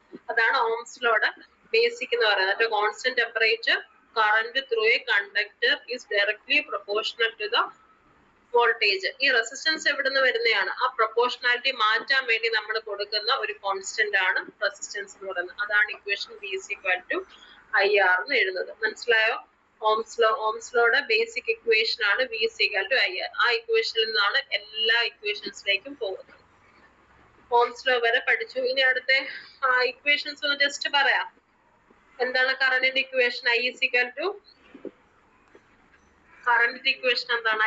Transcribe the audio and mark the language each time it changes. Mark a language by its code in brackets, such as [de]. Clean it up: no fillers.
[ml] അതാണ് Ohm's ലോയുടെ basic എന്ന് പറയുന്നത്. [en] Constant temperature current through a conductor is directly proportional to the voltage. [ml] ഈ resistance എവിടുന്ന് വരുന്നതാണ്? ആ പ്രൊപ്പോർഷണാലിറ്റി മാറ്റാൻ വേണ്ടി നമ്മൾ കൊടുക്കുന്ന ഒരു കോൺസ്റ്റന്റ് ആണ് റെസിസ്റ്റൻസ് എന്ന് പറയുന്നത്. അതാണ് equation [en] V is equal to IR [ml] എന്ന് എഴുതുന്നത്. മനസ്സിലായോ? ഓംസ് ലോയുടെ ബേസിക് ഇക്വേഷൻ ആണ് [en] V is equal to IR. [ml] ആ ഇക്വേഷനിൽ നിന്നാണ് എല്ലാ ഇക്വേഷൻസിലേക്കും പോകുന്നത്. ഓംസ് ലോ വരെ പഠിച്ചു. ഇനി അടുത്ത ഇക്വേഷൻസ് ഒന്ന് ജസ്റ്റ് പറയാം. എന്താണ് കറന്റിന്റെ equation? [en] I is equal to [ml] current equation എന്താണ്?